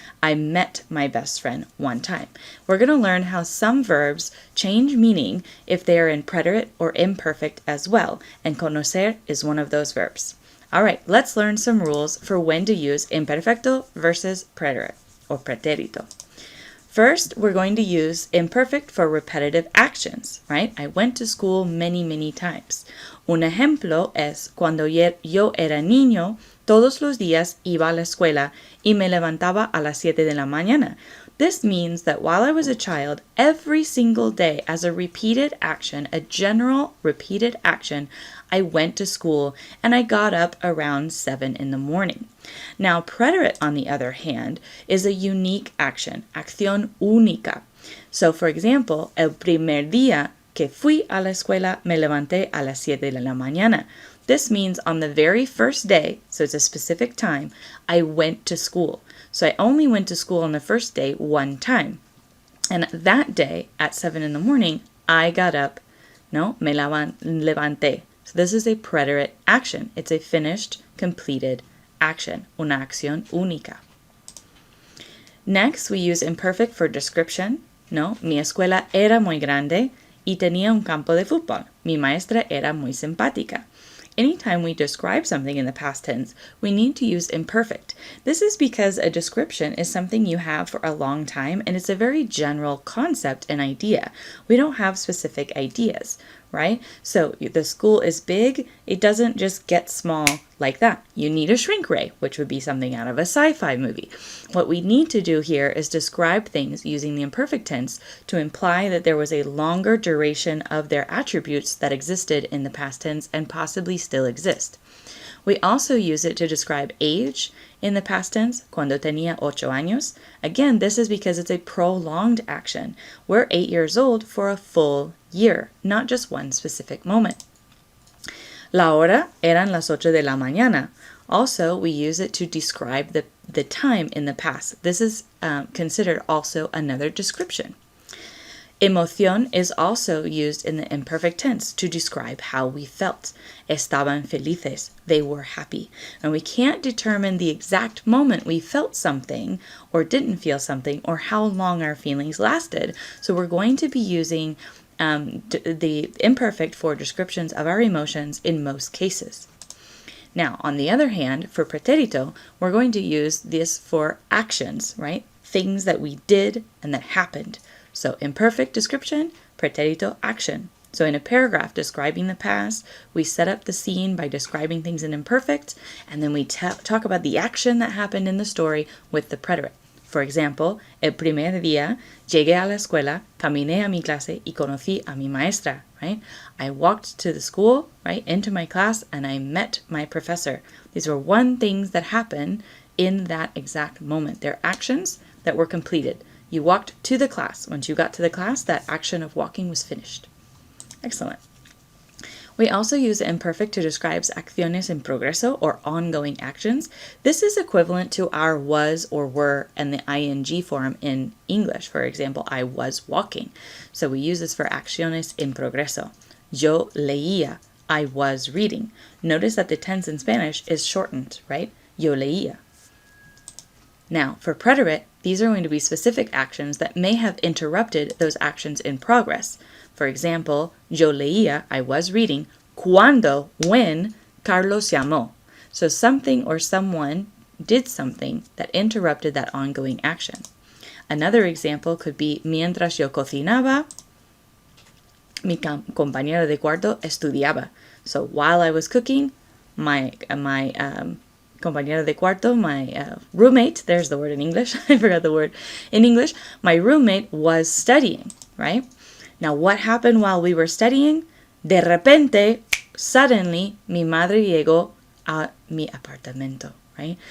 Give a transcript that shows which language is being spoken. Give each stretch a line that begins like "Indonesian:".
English: I met my best friend one time. We're going to learn how some verbs change meaning if they are in preterite or imperfect as well, and conocer is one of those verbs. All right, let's learn some rules for when to use imperfecto versus preterite or preterito. First, we're going to use imperfect for repetitive actions, right? I went to school many, many times.
Spanish: Un ejemplo es cuando yo era niño, todos los días iba a la escuela y me levantaba a las 7 de la mañana.
English: This means that while I was a child, every single day as a repeated action, a general repeated action, I went to school and I got up around 7 in the morning. Now, preterite, on the other hand, is a unique action,
Spanish: acción única.
English: So, for example,
Spanish: el primer día que fui a la escuela me levanté a las 7 de la mañana.
English: This means on the very first day, so it's a specific time, I went to school. So I only went to school on the first day one time. And that day at 7 in the morning, I got up.
Spanish: No, me levanté.
English: So this is a preterite action. It's a finished, completed action.
Spanish: Una acción única.
English: Next, we use imperfect for description.
Spanish: No, mi escuela era muy grande y tenía un campo de fútbol. Mi maestra era muy simpática.
English: Anytime we describe something in the past tense, we need to use imperfect. This is because a description is something you have for a long time, and it's a very general concept and idea. We don't have specific ideas, right? So the school is big. It doesn't just get small like that. You need a shrink ray, which would be something out of a sci-fi movie. What we need to do here is describe things using the imperfect tense to imply that there was a longer duration of their attributes that existed in the past tense and possibly still exist. We also use it to describe age in the past tense,
Spanish: cuando tenía 8 años.
English: Again, this is because it's a prolonged action. We're 8 years old for a full year, not just one specific moment.
Spanish: La hora eran las 8 de la mañana.
English: Also, we use it to describe the time in the past. This is considered also another description. Emoción is also used in the imperfect tense to describe how we felt.
Spanish: Estaban felices.
English: They were happy. And we can't determine the exact moment we felt something or didn't feel something or how long our feelings lasted. So we're going to be using the imperfect for descriptions of our emotions in most cases. Now, on the other hand, for preterito, we're going to use this for actions, right? Things that we did and that happened. So imperfect description, preterito action. So in a paragraph describing the past, we set up the scene by describing things in imperfect, and then we talk about the action that happened in the story with the preterite. For example,
Spanish: el primer día llegué a la escuela, caminé a mi clase y conocí a mi maestra,
English: right? I walked to the school, right, into my class, and I met my professor. These were things that happened in that exact moment. They're actions that were completed. You walked to the class. Once you got to the class, that action of walking was finished. Excellent. We also use the imperfect to describe
Spanish: acciones en progreso
English: or ongoing actions. This is equivalent to our was or were and the ing form in English. For example, I was walking. So we use this for
Spanish: acciones en progreso. Yo leía.
English: I was reading. Notice that the tense in Spanish is shortened, right?
Spanish: Yo leía.
English: Now, for preterit, these are going to be specific actions that may have interrupted those actions in progress. For example,
Spanish: yo leía,
English: I was reading,
Spanish: cuando,
English: when,
Spanish: Carlos llamó.
English: So something or someone did something that interrupted that ongoing action. Another example could be,
Spanish: mientras yo cocinaba, mi compañero de cuarto estudiaba.
English: So while I was cooking, my
Spanish: compañero de cuarto,
English: my roommate, there's the word in English, I forgot the word in English, my roommate was studying, right? Now what happened while we were studying?
Spanish: De repente,
English: suddenly,
Spanish: mi madre llegó a mi apartamento,
English: right?